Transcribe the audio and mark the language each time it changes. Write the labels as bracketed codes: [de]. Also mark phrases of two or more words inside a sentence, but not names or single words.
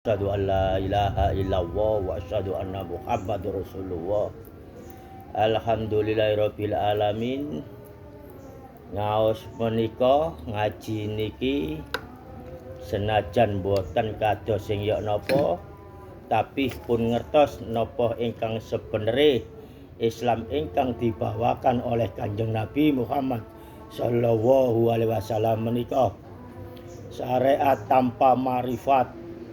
[ar] أشهد أن لا إله إلا الله وأشهد أن محمدا رسول الله. الحمد لله رب العالمين. [jv] Ngaos menika ngaji niki senajan boten kados sing yok napa, tapi pun ngertos napa ingkang sebenere Islam ingkang [id] dibawakan oleh [jv] Kanjeng Nabi Muhammad [ar] صلى الله عليه وسلم [jv] menika syariat tanpa marifat